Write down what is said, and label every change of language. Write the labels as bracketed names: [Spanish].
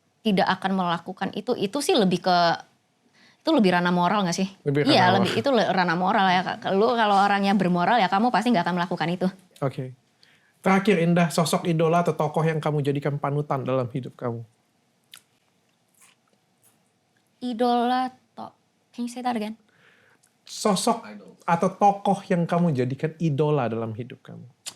[Indonesian] Tidak akan melakukan itu. Itu sih lebih ranah moral gak sih? Lebih itu ranah moral ya. Lu kalau orangnya bermoral ya kamu pasti gak akan melakukan itu. Oke. Terakhir Indah, sosok idola atau tokoh yang kamu jadikan panutan dalam hidup kamu? [English] Idola, can you say that again? [Indonesian] Sosok atau tokoh yang kamu jadikan idola dalam hidup kamu?